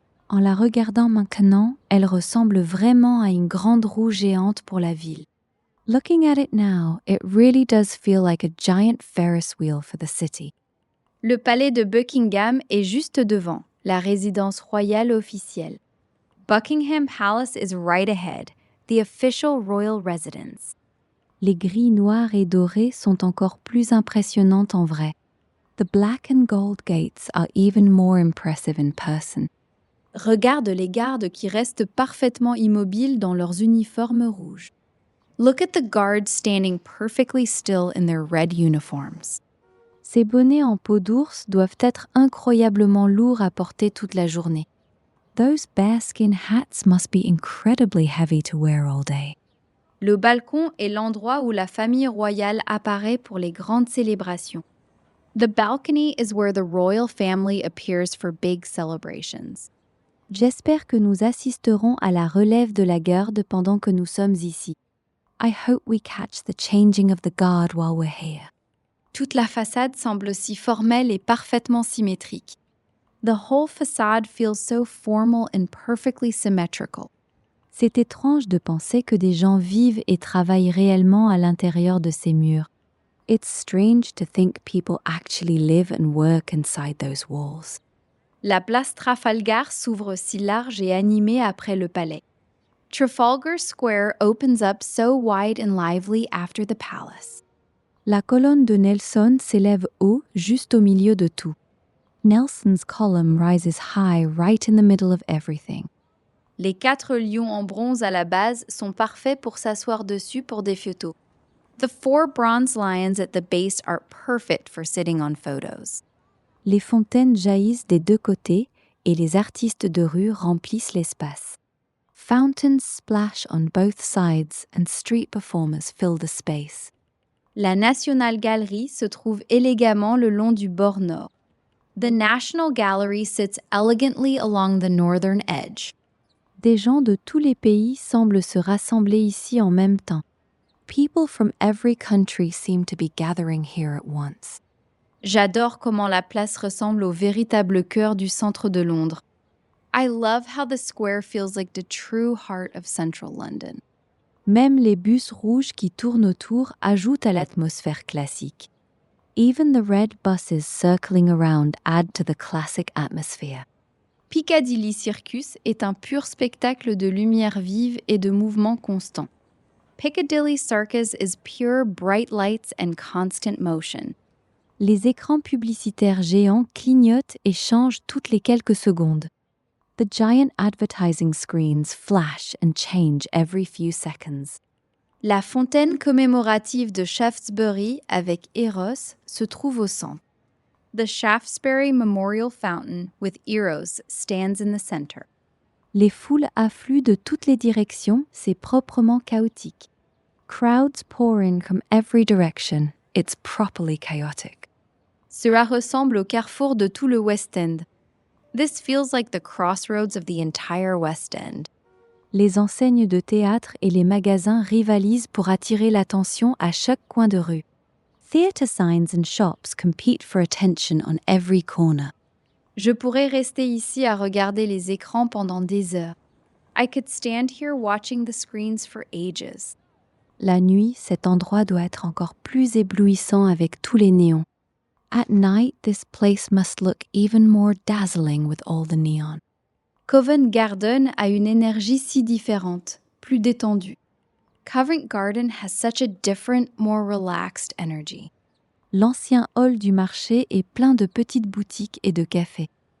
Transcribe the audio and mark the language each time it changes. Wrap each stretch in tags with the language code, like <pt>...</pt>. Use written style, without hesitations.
<fr>En la regardant maintenant, elle ressemble vraiment à une grande roue géante pour la ville.</fr> <en>Looking at it now, it really does feel like a giant Ferris wheel for the city.</en> <fr>Le palais de Buckingham est juste devant, la résidence royale officielle.</fr> <en>Buckingham Palace is right ahead, the official royal residence.</en> <fr>Les grilles noires et dorées sont encore plus impressionnantes en vrai.</fr> <en>The black and gold gates are even more impressive in person.</en> <fr>Regarde les gardes qui restent parfaitement immobiles dans leurs uniformes rouges.</fr> <en>Look at the guards standing perfectly still in their red uniforms.</en> <fr>Ces bonnets en peau d'ours doivent être incroyablement lourds à porter toute la journée.</fr> <en>Those bearskin hats must be incredibly heavy to wear all day.</en> <fr>Le balcon est l'endroit où la famille royale apparaît pour les grandes célébrations.</fr> <en>The balcony is where the royal family appears for big celebrations.</en> <fr>J'espère que nous assisterons à la relève de la garde pendant que nous sommes ici.</fr> <en>I hope we catch the changing of the guard while we're here.</en> <fr>Toute la façade semble si formelle et parfaitement symétrique.</fr> <en>The whole facade feels so formal and perfectly symmetrical.</en> <fr>C'est étrange de penser que des gens vivent et travaillent réellement à l'intérieur de ces murs.</fr> <en>It's strange to think people actually live and work inside those walls.</en> <fr>La place Trafalgar s'ouvre si large et animée après le palais.</fr> <en>Trafalgar Square opens up so wide and lively after the palace.</en> <fr>La colonne de Nelson s'élève haut, juste au milieu de tout.</fr> <en>Nelson's column rises high right in the middle of everything.</en> <fr>Les 4 lions en bronze à la base sont parfaits pour s'asseoir dessus pour des photos.</fr> <en>The 4 bronze lions at the base are perfect for sitting on photos.</en> <fr>Les fontaines jaillissent des deux côtés et les artistes de rue remplissent l'espace.</fr> <en>Fountains splash on both sides and street performers fill the space.</en> <fr>La National Gallery se trouve élégamment le long du bord nord.</fr> <en>The National Gallery sits elegantly along the northern edge.</en> <fr>Des gens de tous les pays semblent se rassembler ici en même temps.</fr> <en>People from every country seem to be gathering here at once.</en> <fr>J'adore comment la place ressemble au véritable cœur du centre de Londres.</fr> <en>I love how the square feels like the true heart of central London.</en> <fr>Même les bus rouges qui tournent autour ajoutent à l'atmosphère classique.</fr> <en>Even the red buses circling around add to the classic atmosphere.</en> <fr>Piccadilly Circus est un pur spectacle de lumière vive et de mouvement constant.</fr> <en>Piccadilly Circus is pure bright lights and constant motion.</en> <fr>Les écrans publicitaires géants clignotent et changent toutes les quelques secondes.</fr> <en>The giant advertising screens flash and change every few seconds.</en> <fr>La fontaine commémorative de Shaftesbury avec Eros se trouve au centre.</fr> <en>The Shaftesbury Memorial Fountain with Eros stands in the center.</en> <fr>Les foules affluent de toutes les directions, c'est proprement chaotique.</fr> <en>Crowds pour in from every direction, it's properly chaotic.</en> <fr>Cela ressemble au carrefour de tout le West End.</fr> <en>This feels like the crossroads of the entire West End.</en> <fr>Les enseignes de théâtre et les magasins rivalisent pour attirer l'attention à chaque coin de rue.</fr> <en>Theatre signs and shops compete for attention on every corner.</en> <fr>Je pourrais rester ici à regarder les écrans pendant des heures.</fr> <en>I could stand here watching the screens for ages.</en> <fr>La nuit, cet endroit doit être encore plus éblouissant avec tous les néons.</fr> <en>At night, this place must look even more dazzling with all the neon.</en> <fr>Covent Garden a une énergie si différente, plus détendue.</fr> <en>Covent Garden has such a different, more relaxed energy.</en> <fr>L'ancien hall du marché est plein de petites boutiques et de cafés.</fr>